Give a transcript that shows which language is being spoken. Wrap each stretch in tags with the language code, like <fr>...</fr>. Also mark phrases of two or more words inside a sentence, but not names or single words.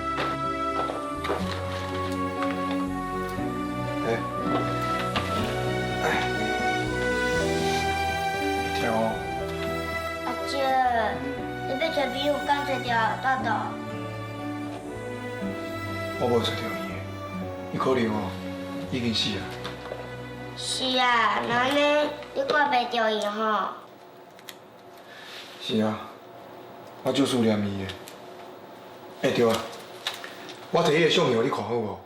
<nan>听哦。阿姐，你要找朋友，敢找着豆豆？我无找到伊的，伊可能哦已经死了。是啊，那安尼你挂袂着伊吼？是啊，我就思念伊的。对啊，我摕迄个相片互你看好无？</nan>